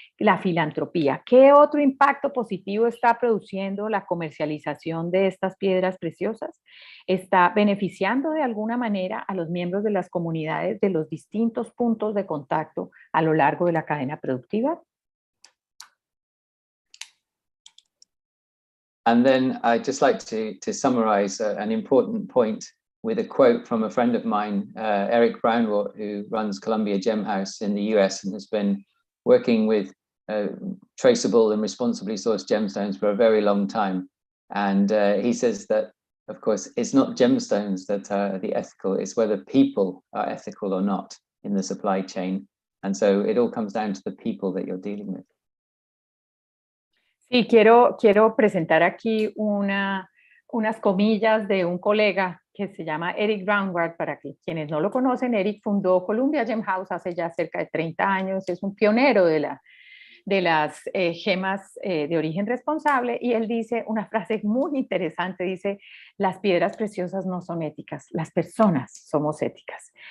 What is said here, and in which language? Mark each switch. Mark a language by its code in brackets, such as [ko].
[es] La filantropía. ¿Qué otro impacto positivo está produciendo la comercialización de estas piedras preciosas? ¿Está beneficiando de alguna manera a los miembros de las comunidades de los distintos puntos de contacto a lo largo de la cadena productiva? [en] And then I'd just like to summarize an important point with a quote from a friend of mine, Eric Brownwatt, who runs Columbia Gem House in the US and has been working with traceable and responsibly sourced gemstones for a very long time. And he says that, of course, it's not gemstones that are the ethical, it's whether people are ethical or not in the supply chain. And so it all comes down to the people that you're dealing with. [es] Sí, quiero presentar aquí unas comillas de un colega que se llama Eric Brownwatt. Para que quienes no lo conocen, Eric fundó Columbia Gem House hace ya cerca de 30 años, es un pionero de las gemas de origen responsable, y él dice una frase muy interesante, dice: las piedras preciosas no son éticas, las personas somos éticas.